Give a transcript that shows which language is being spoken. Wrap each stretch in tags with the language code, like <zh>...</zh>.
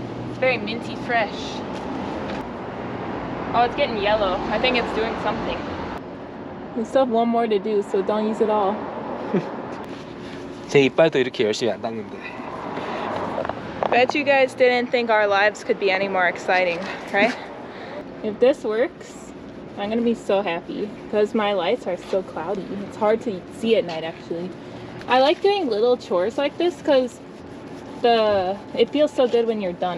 <en>It's very minty fresh. Oh, it's getting yellow. I think it's doing something. We still have one more to do, so don't use it all.</en> <ko>제 이빨도 이렇게 열심히 안 닦는데.</ko> <en>Bet you guys didn't think our lives could be any more exciting, right? If this works, I'm gonna be so happy because my lights are still cloudy. It's hard to see at night actually. I like doing little chores like this because it feels so good when you're done.</en>